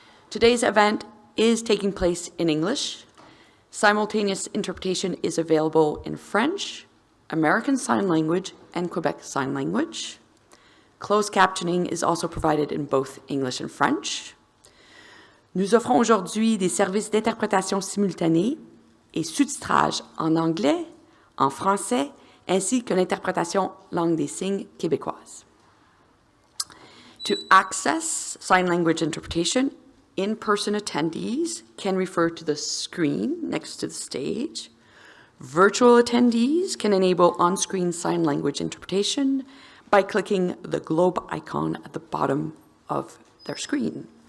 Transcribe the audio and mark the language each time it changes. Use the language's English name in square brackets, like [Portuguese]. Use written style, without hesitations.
[English] Today's event is taking place in English. Simultaneous interpretation is available in French, American Sign Language, and Quebec Sign Language. Closed captioning is also provided in both English and French. [French] Nous offrons aujourd'hui des services d'interprétation simultanée et sous-titrage en anglais, en français, ainsi que l'interprétation langue des signes québécoise. [English] To access sign language interpretation, in-person attendees can refer to the screen next to the stage. Virtual attendees can enable on-screen sign language interpretation by clicking the globe icon at the bottom of their screen.